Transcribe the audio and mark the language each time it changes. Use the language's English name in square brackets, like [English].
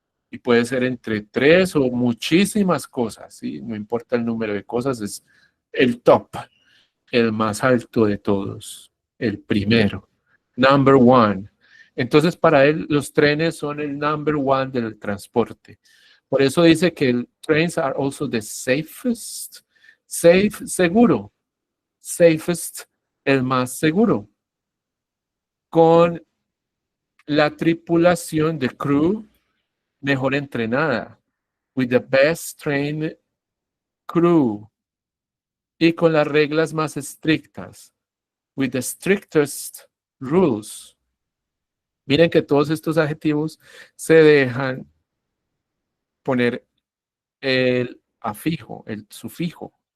[Spanish] Y puede ser entre tres o muchísimas cosas, ¿sí? No importa el número de cosas, es el top, el más alto de todos, el primero, number one. Entonces, para él, los trenes son el number one del transporte. Por eso dice que el [English] trains are also the safest. [Spanish] Safe, seguro. Safest, el más seguro. Con la tripulación de crew mejor entrenada. [English] With the best trained crew. [Spanish] Y con las reglas más estrictas. [English] With the strictest rules. [Spanish] Miren que todos estos adjetivos se dejan poner el afijo, el sufijo.